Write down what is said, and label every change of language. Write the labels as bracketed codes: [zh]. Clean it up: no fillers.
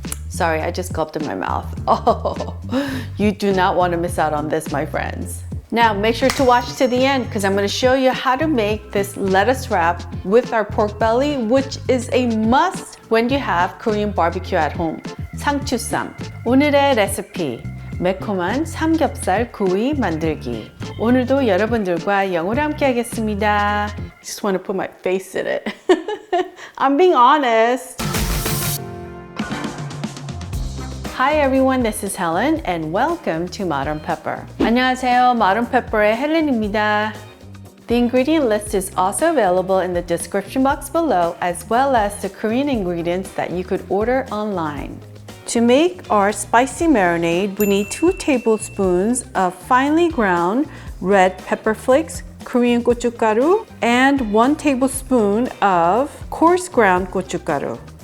[en] Sorry, I just gulped in my mouth. Oh, you do not want to miss out on this, my friends. Now, make sure to watch to the end because I'm going to show you how to make this lettuce wrap with our pork belly, which is a must when you have Korean barbecue at home. [ko] 상추쌈. 오늘의 레시피. 매콤한 삼겹살구이 만들기. 오늘도 여러분들과 영어로 함께 하겠습니다. [en] Just want to put my face in it. I'm being honest. Hi everyone, this is Helen and welcome to Modern Pepper. [ko] 안녕하세요, Modern Pepper의 헬렌입니다. [en] The ingredient list is also available in the description box below, as well as the Korean ingredients that you could order online. To make our spicy marinade, we need 2 tablespoons of finely ground red pepper flakes, Korean gochugaru, and 1 tablespoon of coarse ground gochugaru.